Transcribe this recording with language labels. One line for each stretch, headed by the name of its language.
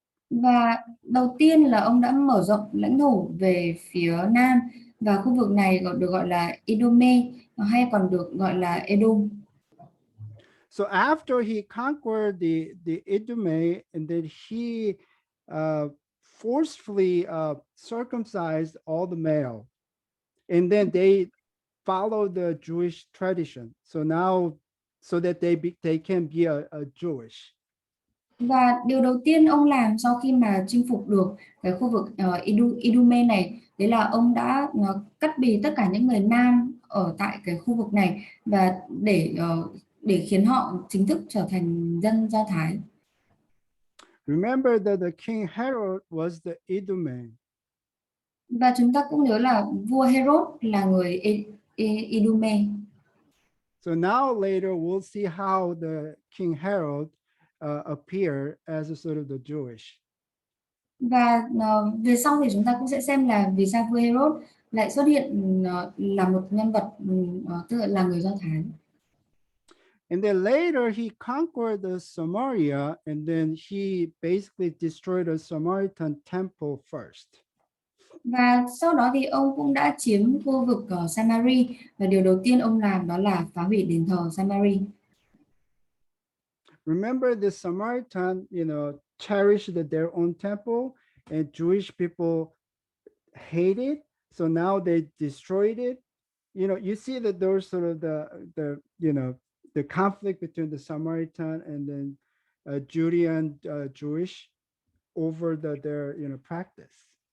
Vietnamese: Và đầu tiên là ông đã mở rộng lãnh thổ về phía nam, và khu vực này được gọi là Edome hay còn được gọi là Edom.
English: So after he conquered the Edomay, and then he forcefully circumcised all the male, and then they follow the Jewish tradition. So now, so that they can be a Jewish.
Vietnamese: Và điều đầu tiên ông làm sau khi mà chinh phục được cái khu vực Idume này, đấy là ông đã cắt bì tất cả những người nam ở tại cái khu vực này và để khiến họ chính thức trở thành dân Do Thái.
English: Remember that the King Herod was the Edomite.
Vietnamese: Và chúng ta cũng nhớ là vua Herod là người Idume.
English: So now later we'll see how the King Herod appear as a sort of the Jewish.
Vietnamese: Và về sau thì chúng ta cũng sẽ xem là vì sao vua Herod lại xuất hiện là một nhân vật tức là người Do Thái.
English: And then later he conquered the Samaria, and then he basically destroyed the Samaritan temple first.
Vietnamese: Và sau đó thì ông cũng đã chiếm khu vực Seminary, và điều đầu tiên ông làm đó là phá hủy đền thờ Seminary.
English: Remember, the Samaritan, cherished their own temple, and Jewish people hate it. So now they destroyed it. You see that there's sort of the conflict between the Samaritan and then Judean Jewish over their practice.